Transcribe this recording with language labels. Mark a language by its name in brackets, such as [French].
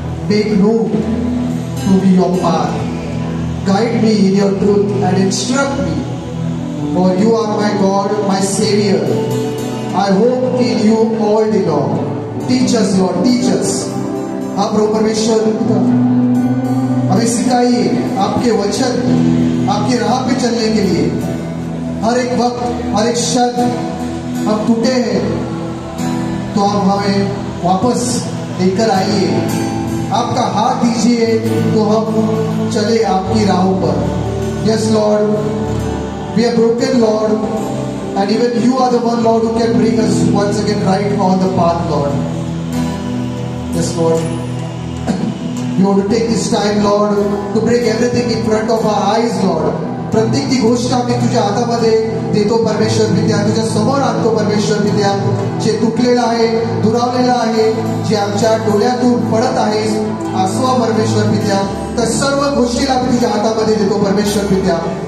[English] Make known to me your path. Guide me in your truth and instruct me. For you are my God, my Savior. I hope in you all day long. Teach us, Lord, teach us. [Hindi] आप प्रभु परमेश्वर हमें सिखाइए आपके वचन, आपके राह पे चलने के लिए। हर एक वक्त, हर एक शब्द हम टूटे हैं, तो आप हमें वापस लेकर आइए। आपका हाथ दीजिए तो हम चले आपकी राहों पर। [English] Yes, Lord, we are broken, Lord, and even you are the one, Lord, who can bring us once again right on the path, Lord. Yes, Lord. We want to take this time, Lord, to bring everything in front of our eyes, Lord. [Marathi] प्रत्येक ती गोष्ट आम्ही तुझ्या हातामध्ये देतो परमेश्वर पित्या, तुझ्या समोर आणतो परमेश्वर पित्या। जे तुटलेलं आहे, दुरावलेलं आहे, जे आमच्या डोळ्यातून पडत आहे आसवा परमेश्वर पित्या, त्या सर्व गोष्टीला आम्ही तुझ्या हातामध्ये देतो परमेश्वर पित्या।